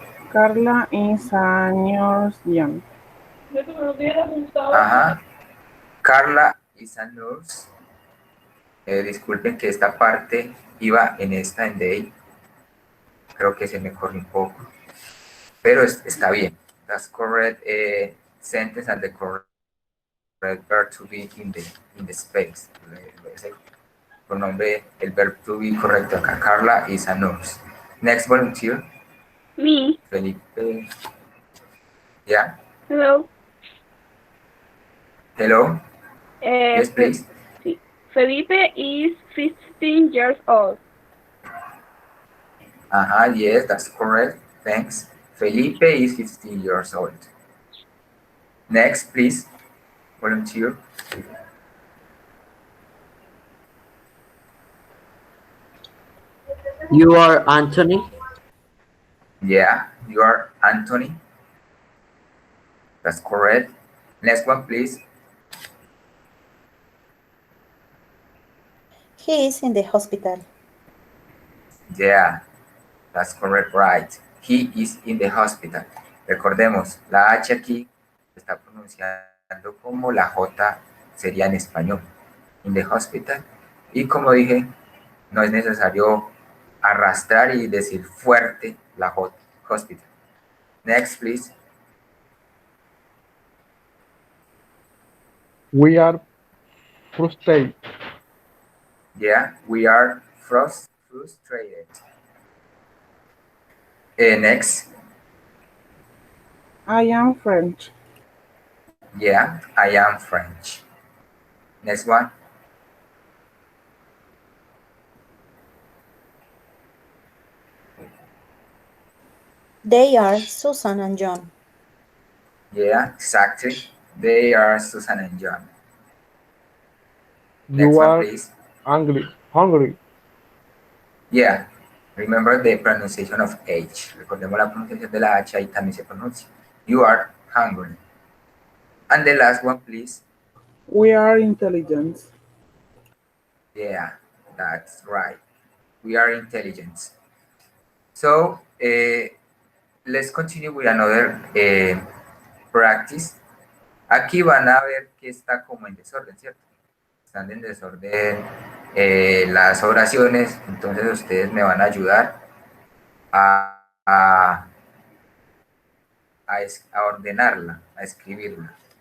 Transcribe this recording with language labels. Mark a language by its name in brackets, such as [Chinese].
[English] Carla is a young. Ajá. Carla is a nurse. [Spanish] Disculpen que esta parte iba en day. Creo que se me corrió un poco. Pero está bien. [English] That's correct sentence and the correct verb to be in the space. [Spanish] Pronombre, el verb to be correcto acá. [English] Carla is a nurse. Next volunteer. Me. Felipe. Yeah. Hello. Hello. Yes, please. Sí. Felipe is 15 years old. Yes, that's correct. Thanks. Felipe is 15 years old. Next, please. Volunteer. You are Anthony. Yeah, you are Anthony. That's correct. Next one, please. He is in the hospital. Yeah, that's correct, right. He is in the hospital. [Spanish] Recordemos, la H aquí se está pronunciando como la J sería en español. [English] In the hospital. [Spanish] Y como dije, no es necesario arrastrar y decir fuerte la J, hospital. [English] Next, please. We are frustrated. Yeah, we are frustrated. Next. I am French. Yeah, I am French. Next one. They are Susan and John. Yeah, exactly. They are Susan and John. Next You one, are please. hungry. Yeah, remember the pronunciation of H. [Spanish] Recordemos la pronunciación de la H, ahí también se pronuncia. [English] You are hungry. And the last one, please. We are intelligent. Yeah, that's right. We are intelligent. So, let's continue with another practice. [Spanish] Aquí van a ver que está como en desorden, ¿cierto? Están en desorden las oraciones, entonces ustedes me van a ayudar a ordenarla, a escribirla.